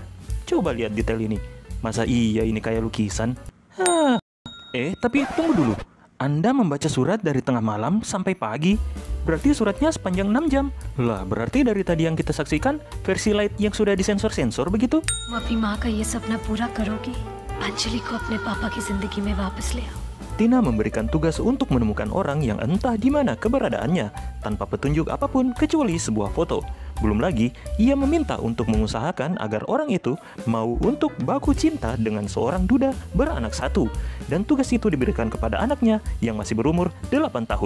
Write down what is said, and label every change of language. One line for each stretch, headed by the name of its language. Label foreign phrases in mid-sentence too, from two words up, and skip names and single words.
Indonesian: Coba lihat detail ini. Masa iya ini kayak lukisan? Tapi tunggu dulu. Anda membaca surat dari tengah malam sampai pagi? Berarti suratnya sepanjang 6 jam. Lah, berarti dari tadi yang kita saksikan versi light yang sudah disensor-sensor begitu?
Hindi: तुम अपनी माँ का ये सपना पूरा करोगी, अंजलि को अपने पापा की जिंदगी में वापस ले आओ।
Indonesian: Tina memberikan tugas untuk menemukan orang yang entah di mana keberadaannya tanpa petunjuk apapun kecuali sebuah foto. Belum lagi, ia meminta untuk mengusahakan agar orang itu mau untuk baku cinta dengan seorang duda beranak satu. Dan tugas itu diberikan kepada anaknya yang masih berumur 8 tahun.